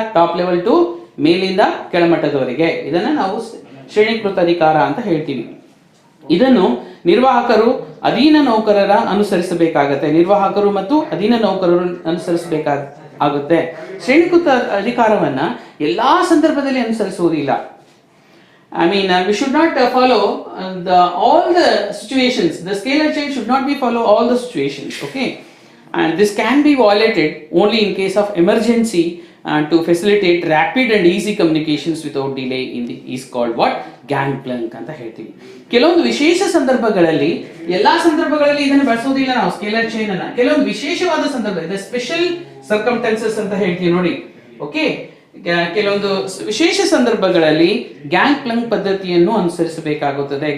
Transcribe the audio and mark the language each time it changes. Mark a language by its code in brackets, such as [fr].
[kn] Top level to, ಮೇಲಿಂದ ಕೆಳಮಟ್ಟದವರೆಗೆ. ಇದನ್ನ ನಾವು ಶ್ರೇಣೀಕೃತ ಅಧಿಕಾರ ಅಂತ ಹೇಳ್ತೀವಿ. ಇದನ್ನು ನಿರ್ವಾಹಕರು ಅಧೀನ ನೌಕರರ ಅನುಸರಿಸಬೇಕಾಗತ್ತೆ. ನಿರ್ವಾಹಕರು ಮತ್ತು ಅಧೀನ ನೌಕರರು ಅನುಸರಿಸಬೇಕಾಗುತ್ತೆ. ಶ್ರೇಣೀಕೃತ ಅಧಿಕಾರವನ್ನ ಎಲ್ಲಾ ಸಂದರ್ಭದಲ್ಲಿ ಅನುಸರಿಸುವುದಿಲ್ಲ. [en] I mean, we should not follow all the situations. The scalar chain should not be follow all the situations. Okay, and this can be violated only in case of emergency to facilitate rapid and easy communications without delay is called what? [kn] Gangplank ಅಂತ ಹೇಳ್ತೀವಿ. ಕೆಲವೊಂದು ವಿಶೇಷ ಸಂದರ್ಭಗಳಲ್ಲಿ, ಎಲ್ಲಾ ಸಂದರ್ಭಗಳಲ್ಲಿ ಇದನ್ನು ಬಳಸೋದಿಲ್ಲ ನಾವು scalar chain ಅನ್ನ. ಕೆಲವೊಂದು ವಿಶೇಷವಾದ ಸಂದರ್ಭ, ಸ್ಪೆಷಲ್ ಸರ್ಕಮ್ಸ್ಟಾನ್ಸಸ್ ಅಂತ ಹೇಳ್ತೀವಿ ನೋಡಿ. ಓಕೆ, ಕೆಲವೊಂದು ವಿಶೇಷ ಸಂದರ್ಭಗಳಲ್ಲಿ ಗ್ಯಾಂಗ್ ಪ್ಲಂಕ್ ಪದ್ಧತಿಯನ್ನು ಅನುಸರಿಸಬೇಕಾಗುತ್ತದೆ.